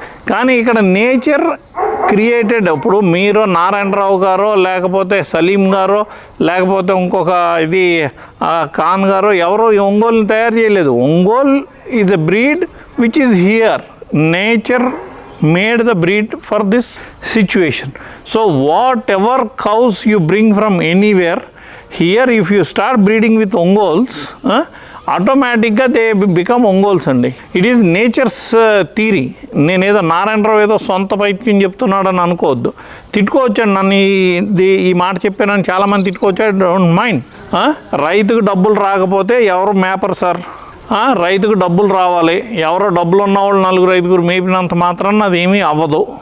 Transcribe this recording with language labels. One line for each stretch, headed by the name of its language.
Telugu: కానీ ఇక్కడ nature created. ఇప్పుడు మీరు నారాయణరావు గారో లేకపోతే సలీం గారో లేకపోతే ఇంకొక ఇది ఖాన్ గారో ఎవరో ఈ ఒంగోలుని తయారు చేయలేదు.
English: Ongole is a breed which is here. Nature made the breed for this situation. So whatever cows you bring from anywhere, here if you start breeding with Ongols, automatically they become Ongols అండి. It is nature's theory.
Telugu: నేనేదో నారాయణరావు ఏదో సొంత పైత్యం చెప్తున్నాడని అనుకోవద్దు. తిట్టుకోవచ్చండి, నన్ను ఈ మాట చెప్పానని చాలామంది తిట్టుకోవచ్చు.
English: Don't mind.
Telugu: రైతుకు డబ్బులు రాకపోతే ఎవరు మేపరు సార్. రైతుకు డబ్బులు రావాలి. ఎవరో డబ్బులు ఉన్నవాళ్ళు 4-5 మేపినంత మాత్రాన అది ఏమీ అవ్వదు.